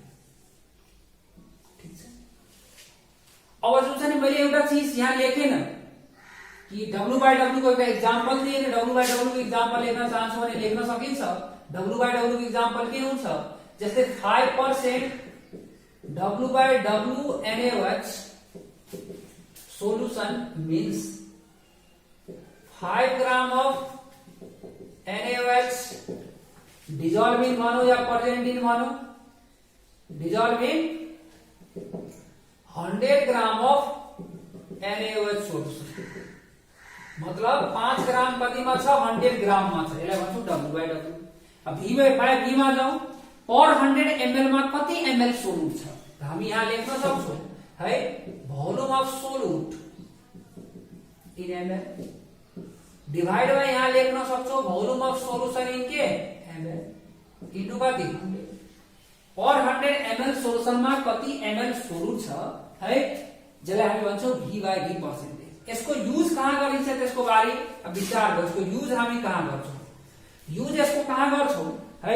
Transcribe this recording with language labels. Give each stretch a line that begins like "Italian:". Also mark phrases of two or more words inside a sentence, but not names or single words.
Nepali: ठीक छ। अब जुन छ नि मैले एउटा चीज यहाँ लेखेन कि W/W को एउटा एक्जाम्पल दिएन, W/W को एक्जाम्पल लेख्न चाहन्छु भने लेख्न सकिन्छ। W/W को एक्जाम्पल के हुन्छ, जस्तै
English: 5% W/W NaOH solution means 5 gram of NaOH dissolve in
Hindi: मानो या
English: present in
Nepali: मानो,
English: dissolve in 100 gram of NaOH solution,
Nepali: मतलब 5 ग्राम कतिमा छ, 100 ग्राम मा छ, यसलाई भन्छौ W/W। अब
English: V by V
Nepali: मा जाऊ, पर 100 ml मा कति ml सोलुट छ, हामी यहाँ लेख्न सक्छौं है,
English: volume of solute in ml divide by
Nepali: यहाँ लेख्न सक्छौ
English: volume of solution in
Nepali: के ml इन्टु कति पर 100 ml सोलुसन मा कति ml सोलुट छ है, जसलाई हामी भन्छौ
English: V by V percentage.
Nepali: यसको युज कहाँ गरिन्छ त्यसको बारे विचार गर्छौं, यसको युज हामी कहाँ गर्छौं, युज यसको कहाँ गर्छौं है।